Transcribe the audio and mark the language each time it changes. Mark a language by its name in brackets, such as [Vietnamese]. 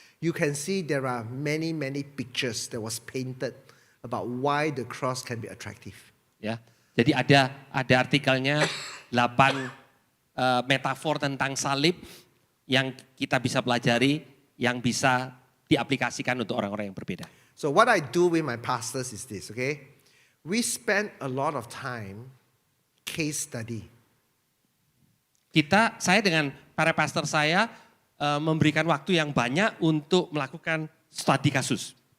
[English] You can see there are many pictures that was painted about why the cross can be attractive. [Indonesian] Ya, jadi ada artikelnya 8 metafor tentang salib yang kita bisa pelajari, yang bisa diaplikasikan untuk orang-orang yang berbeda. [English] So what I do with my pastors is this, okay? We spend a lot of time case study. [Indonesian] Saya dengan para pastor saya memberikan waktu yang banyak untuk melakukan studi kasus.